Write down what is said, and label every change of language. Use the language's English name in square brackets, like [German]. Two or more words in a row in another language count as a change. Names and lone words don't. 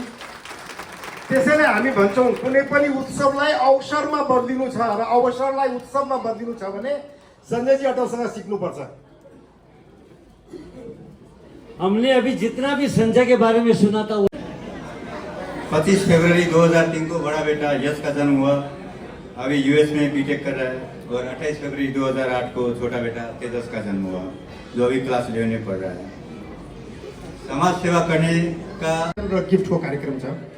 [Nepali] त्यसैले हामी भन्छौँ कुनै पनि उत्सवलाई अवसरमा बदलिनु छ र अवसरलाई उत्सवमा बदलिनु छ भने सञ्जयजी अटलसँग सिक्नुपर्छ। [Hindi] हमने अभी जितना भी संजय के बारे में सुना था, 25 फरवरी 2003 को बड़ा बेटा यश का जन्म हुआ, अभी यूएस में बीटेक कर रहा है। और 28 फरवरी 2008 को छोटा बेटा तेजस का जन्म हुआ, जो अभी क्लास 11 में पढ़ रहा है। समाज सेवा करने का [Nepali] गिफ्टको कार्यक्रम छ।